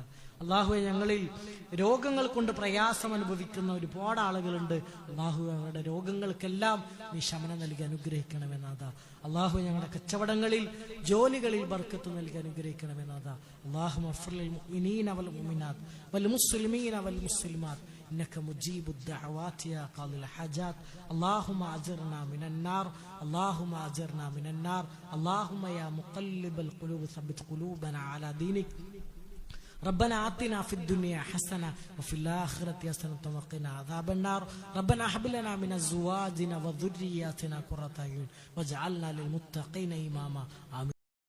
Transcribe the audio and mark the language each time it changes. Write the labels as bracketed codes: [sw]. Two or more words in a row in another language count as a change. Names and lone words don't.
[ml] അല്ലാഹുവെ, ഞങ്ങളിൽ രോഗങ്ങൾ കൊണ്ട് പ്രയാസം അനുഭവിക്കുന്ന ഒരുപാട് ആളുകളുണ്ട്. അല്ലാഹു, അവരുടെ രോഗങ്ങൾക്കെല്ലാം നീ ശമനം നൽകി അനുഗ്രഹിക്കണമെന്നാ. അല്ലാഹു, ഞങ്ങളുടെ കച്ചവടങ്ങളിൽ, ജോലികളിൽ ബർക്കത്ത് നൽകി അനുഗ്രഹിക്കണമെന്നാ. [ar] اللهم اغفر للمؤمنين والمؤمنات والمسلمين والمسلمات. إنك مجيب الدعوات يا قاضي الحاجات اللهم أجرنا من النار اللهم أجرنا من النار اللهم يا مقلب القلوب ثبت قلوبنا على دينك ربنا آتنا في الدنيا حسنة وفي الآخرة حسنة وقنا عذاب النار ربنا هب لنا من أزواجنا وذرياتنا قرة أعين واجعلنا للمتقين إماما آمين.